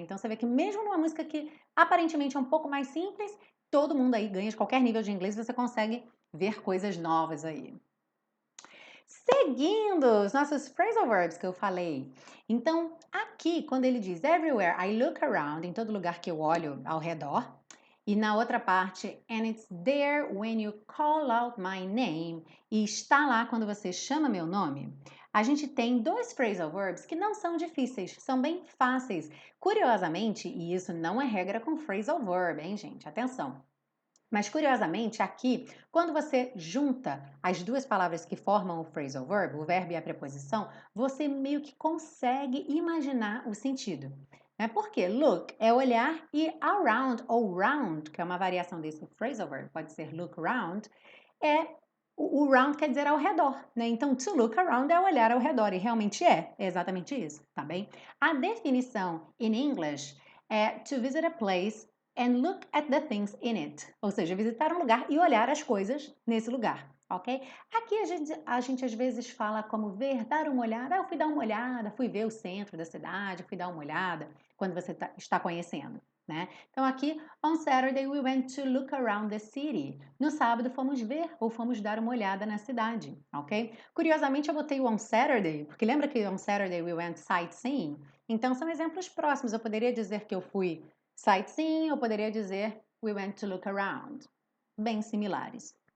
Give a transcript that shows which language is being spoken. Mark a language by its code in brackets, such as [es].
[pt] Então você vê que mesmo numa música que aparentemente é um pouco mais simples, todo mundo aí ganha de qualquer nível de inglês, você consegue ver coisas novas aí. Seguindo os nossos phrasal verbs que eu falei. Então, aqui, quando ele diz [en] everywhere I look around, [pt] em todo lugar que eu olho ao redor, E na outra parte, [en] and it's there when you call out my name. [pt] E está lá quando você chama meu nome. A gente tem dois phrasal verbs que não são difíceis, são bem fáceis. Curiosamente, e isso não é regra com phrasal verb, hein, gente? Atenção. Mas curiosamente, aqui, quando você junta as duas palavras que formam o phrasal verb, o verbo e a preposição, você meio que consegue imaginar o sentido. Porque look é olhar e around ou round, que é uma variação desse phrasal verb, pode ser look around, o round quer dizer ao redor, né? Então, to look around é olhar ao redor, e realmente é exatamente isso, tá bem? A definição in English é [en] to visit a place and look at the things in it. [pt] Ou seja, visitar um lugar e olhar as coisas nesse lugar, ok? Aqui a gente às vezes fala como ver, dar uma olhada. Eu fui dar uma olhada, fui ver o centro da cidade, fui dar uma olhada quando você está conhecendo, né? Então aqui, [en] on Saturday we went to look around the city. [pt] No sábado fomos ver ou fomos dar uma olhada na cidade, ok? Curiosamente eu botei o on Saturday, porque lembra que [en] on Saturday we went sightseeing? [pt] Então são exemplos próximos. Eu poderia dizer que eu fui sightseeing, eu poderia dizer [en] we went to look around. [pt] Bem similares.